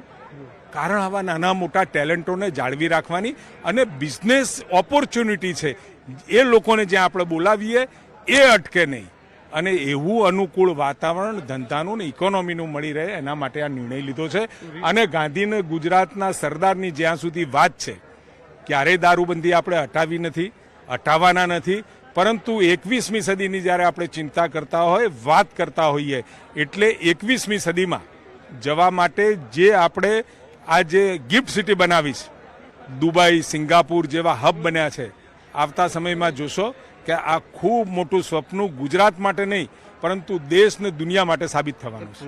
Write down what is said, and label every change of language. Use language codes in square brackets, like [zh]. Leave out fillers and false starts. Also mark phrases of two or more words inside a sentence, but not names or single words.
[gu] કારણ આવા નાના મોટા ટેલેન્ટોને જાળવી રાખવાની અને [en] business opportunity [gu] છે એ લોકોને જે આપણે બોલાવીએ એ અટકે નહીં અને એવું અનુકૂળ વાતાવરણ ધંધાનું ને ઇકોનૉમીનું મળી રહે એના માટે આ નિર્ણય લીધો છે। અને ગાંધીને ગુજરાતના સરદારની જ્યાં સુધી વાત છે ક્યારે દારૂબંધી આપણે હટાવી નથી, હટાવવાના નથી, પરંતુ 21મી સદીની જ્યારે આપણે ચિંતા કરતા હોય, વાત કરતા હોઈએ એટલે 21મી સદીમાં જવા માટે જે આપણે આ જે ગિફ્ટ સિટી બનાવી છે, દુબઈ, સિંગાપુર જેવા હબ બન્યા છે, આવતા સમયમાં જોશો કે આ ખૂબ મોટું સ્વપ્ન ગુજરાત માટે નહીં પરંતુ દેશ ને દુનિયા માટે સાબિત થવાનું છે।